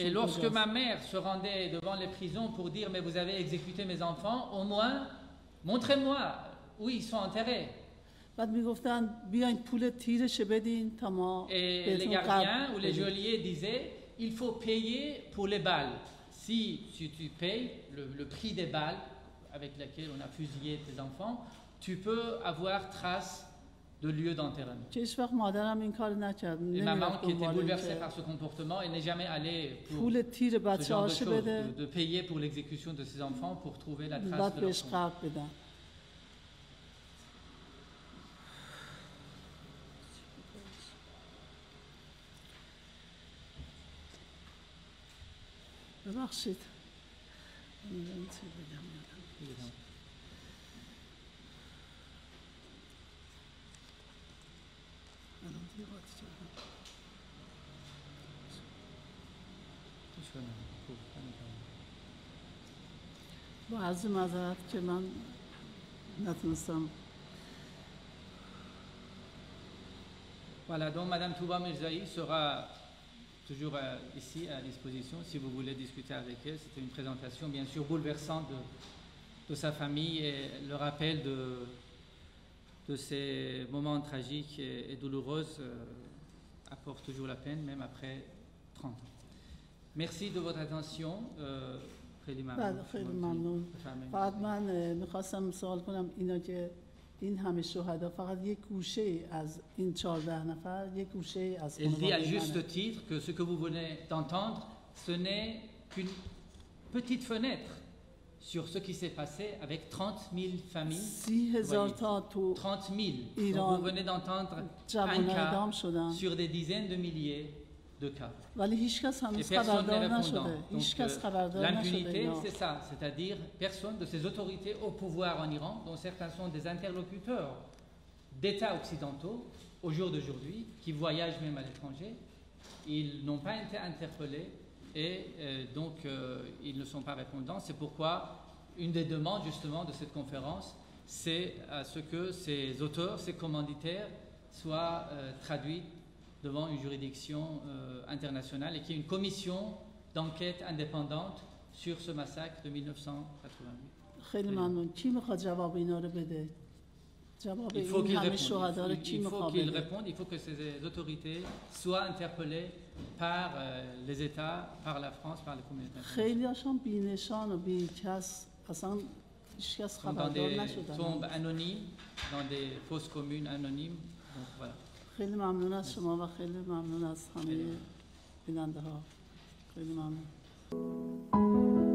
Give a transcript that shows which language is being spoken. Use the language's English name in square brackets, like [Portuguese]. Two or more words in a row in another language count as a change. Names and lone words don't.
[French] Et lorsque [Persian] کجاست؟ [French] ma mère se rendait devant les prisons pour dire mais vous avez exécuté mes enfants, au moins montrez-moi où ils sont enterrés. [Persian] بعد میگفتن بیاین پول تیرش بدین تا ما [French] Et les [Persian] بهتون [French] gardiens ou les [Persian] بدیم. [French] geôliers disaient il faut payer pour les balles. Si tu payes le prix des balles avec lesquelles on a fusillé tes enfants, tu peux avoir trace de lieu d'enterrement. [Persian] که هیچ وقت مادرم این کار نکرد. [French] Et [Persian] نمی‌رفت [French] maman, qui était [Persian] دنبال [French] bouleversée [Persian] اینکه [French] par ce comportement, elle n'est jamais allée pour [Persian] پول تیر [French] ce genre de [Persian] بچه‌هاش [French] choses, [Persian] بده [French] de payer pour l'exécution de ses enfants pour trouver la trace [Persian] بعد [French] de leur [Persian] بهش [French] tombe. [Persian] قبر بدن. ببخشید. نمی‌دونم چی بگم. الان دیگه قاطی کردم. با عرض معذرت که من نتونستم. [French] Voilà, donc Madame Touba Mirzaï sera toujours ici à disposition si vous voulez discuter avec elle. C'était une présentation bien sûr bouleversante de sa famille et le rappel de ces moments tragiques et douloureux apporte toujours la peine, même après 30 ans. Merci de votre attention. [Persian] خیلی ممنون. بله خیلی ممنون. بفرمایید. فقط من میخواستم سوال کنم اینا که این همه شهدا فقط یک گوشه از این 14 نفر یک گوشه از [French] Elle dit à [Persian] خانواده [French] juste [Persian] منه. [French] titre que ce que vous venez d'entendre, ce n'est qu'une petite fenêtre sur ce qui s'est passé avec 30 000 familles. [Persian] 30,000 تا تو [French] 30 000. Donc [Persian] Iran. [French] vous venez d'entendre un [Persian] جوان اعدام [French] cas [Persian] شدن. [French] sur des dizaines de milliers de cas. [Persian] ولی هیچ کس [French] Et [Persian] هنوز [French] personne n'est [Persian] خبردار [French] répondant. [Persian] نشده. [French] Donc, [Persian] هیچ کس خبردار نشده. [French] l'impunité, [Persian] اینا. [French] c'est ça, c'est-à-dire personne de ces autorités au pouvoir en Iran, dont certains sont des interlocuteurs d'États occidentaux, au jour d'aujourd'hui, qui voyagent même à l'étranger, ils n'ont pas été interpellés et donc ils ne sont pas répondants. C'est pourquoi une des demandes justement de cette conférence, c'est à ce que ces auteurs, ces commanditaires soient traduits devant une juridiction internationale et qu'il y ait une commission d'enquête indépendante sur ce massacre de 1988. [Persian] خیلی ممنون. کی میخواد جواب اینا رو بده؟ جواب [French] Il faut [Persian] این [French] qu'ils [Persian] همه [French] répondent. [Persian] شهدا رو کی [French] Il faut [Persian] میخواد [French] qu'ils [Persian] بده؟ [French] répondent. Il faut que ces autorités soient interpellées par les États, par la France, par les communautés internationales. [Persian] خیلی هاشون بی‌نشان و بی‌کس اصلا هیچ کس [French] Ils sont dans [Persian] خبردار [French] des [Persian] نشدن. [French] tombes anonymes, dans des fosses communes anonymes. Donc voilà. [Persian] خیلی ممنون از شما و خیلی ممنون از همه بیننده ها. خیلی ممنون.